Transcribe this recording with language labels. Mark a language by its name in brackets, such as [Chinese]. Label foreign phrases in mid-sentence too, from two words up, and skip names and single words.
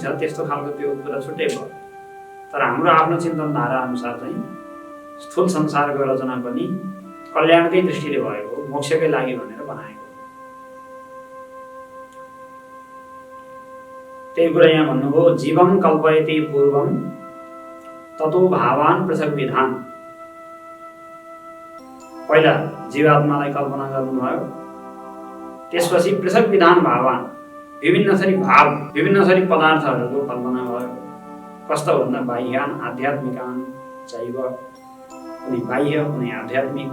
[Nepali] त्यस्तो खालको त्यो कुरा छुट्टै भयो। तर हाम्रो आफ्नो चिन्तन धारा अनुसार चाहिँ स्थूल संसारको रचना पनि कल्याणकै दृष्टिले भएको, मोक्षकै लागि भनेर बनाएको। त्यही कुरा यहाँ भन्नुभयो, [Sanskrit] जीवम कल्पयति पूर्वम ततो भावान पृथक विधान। [Nepali] पहिला जीवात्मालाई कल्पना गर्नुभयो, त्यसपछि [Sanskrit] पृथक विधान भावान, [Nepali] विभिन्न थरी भाव, विभिन्न थरी पदार्थहरूको कल्पना भयो। कस्तो भन्दा [Sanskrit] बाह्यान आध्यात्मिकान चैव, [Nepali] कुनै बाह्य कुनै आध्यात्मिक।